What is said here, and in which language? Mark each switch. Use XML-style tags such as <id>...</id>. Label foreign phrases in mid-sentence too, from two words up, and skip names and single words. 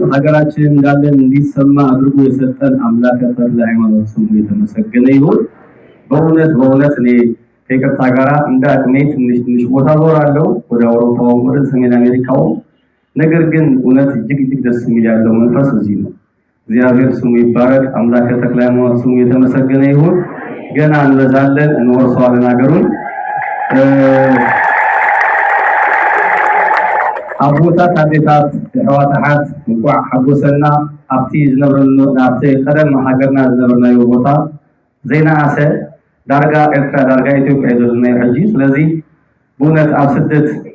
<am>ሀገራችን እንዳለን እንዲሰማ አድርጎ የሰጠን አምላከ ተክለ ሃይማኖት ስሙ የተመሰገነ ይሁን። በእውነት እኔ ከይቅርታ ጋር እንደ አቅሜ ትንሽ ቦታ ዞራለሁ፣ ወደ አውሮፓውም ወደ ሰሜን አሜሪካውም። ነገር ግን እውነት እጅግ ደስ የሚል ያለው መንፈስ እዚህ ነው። እግዚአብሔር ስሙ ይባረክ። አምላከ ተክለ ሃይማኖት ስሙ የተመሰገነ ይሁን። ገና እንበዛለን፣ እንወርሰዋለን ሀገሩን።</am> <ti>አቦታት አዴታት ሕዋታት እንኳዕ ሓጎሰና ኣብቲ ዝነበረሉ ኣብቲ ቀደም ሃገርና ዝነበርናዮ ቦታ ዘይነኣሰ ዳርጋ ኤርትራ ዳርጋ ኢትዮጵያ ዘለናዮ ሕጂ። ስለዚ ብእውነት ኣብ ስደት</ti>